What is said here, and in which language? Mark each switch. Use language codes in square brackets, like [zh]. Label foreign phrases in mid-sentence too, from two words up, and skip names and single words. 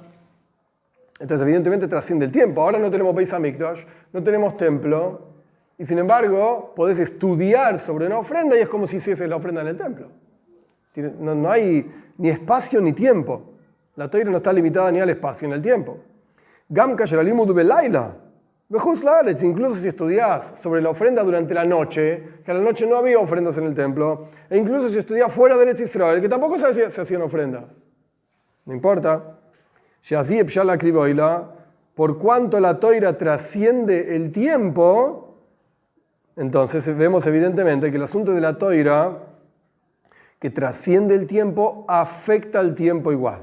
[es] Entonces evidentemente trasciende el tiempo. Ahora no tenemos Beis Hamikdash, no tenemos templo, y sin embargo podés estudiar sobre una ofrenda y es como si hiciese la ofrenda en el templo. No hay ni espacio ni tiempo. La Torah no está limitada ni al espacio ni al tiempo. [he] גם כשר הלימוד בלילה. [es] Incluso si estudias sobre la ofrenda durante la noche, que a la noche no había ofrendas en el templo, e incluso si estudias fuera de Eretz Israel, que tampoco se hacían ofrendas. No importa. Por cuanto la Toira trasciende el tiempo, entonces vemos evidentemente que el asunto de la Toira, que trasciende el tiempo, afecta al tiempo igual.